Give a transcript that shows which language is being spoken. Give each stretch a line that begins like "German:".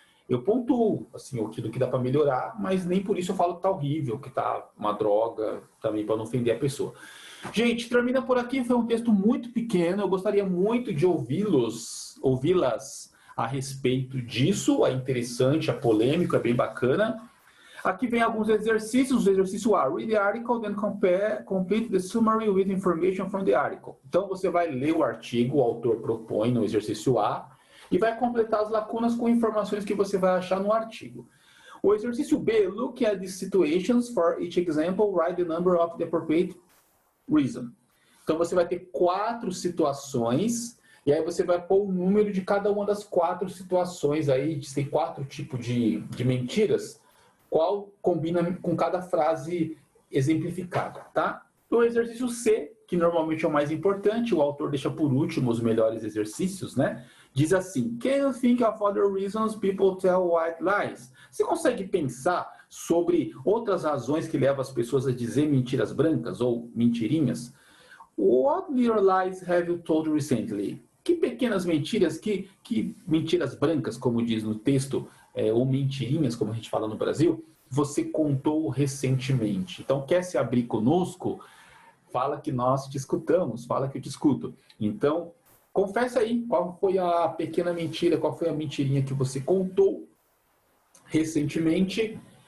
Portuguese: Eu pontuo, assim, aquilo que dá para melhorar, mas nem por isso eu falo que tá horrível, que tá uma droga, também para não ofender a pessoa. Gente, termina por aqui, foi um texto muito pequeno, eu gostaria muito de ouvi-las a respeito disso, é interessante, é polêmico, é bem bacana. Aqui vem alguns exercícios. O exercício A,
English: read the article, then complete the summary with information from the article.
Portuguese: Então, você vai ler o artigo, o autor propõe no exercício A, e vai completar as lacunas com informações que você vai achar no artigo. O exercício B,
English: look at the situations for each example, write the number of the appropriate reason.
Portuguese: Então, você vai ter 4 situações, e aí você vai pôr o número de cada uma das 4 situações aí, tem 4 tipos de mentiras, qual combina com cada frase exemplificada, tá? O exercício C, que normalmente é o mais importante, o autor deixa por último os melhores exercícios, né? Diz assim,
English: can you think of other reasons people tell white lies?
Portuguese: Você consegue pensar sobre outras razões que levam as pessoas a dizer mentiras brancas ou mentirinhas?
English: What little lies have you told recently?
Portuguese: Que pequenas mentiras, que mentiras brancas, como diz no texto, ou mentirinhas, como a gente fala no Brasil, você contou recentemente. Então, quer se abrir conosco? Fala que nós te escutamos, fala que eu te escuto. Então, confessa aí qual foi a pequena mentira, qual foi a mentirinha que você contou recentemente.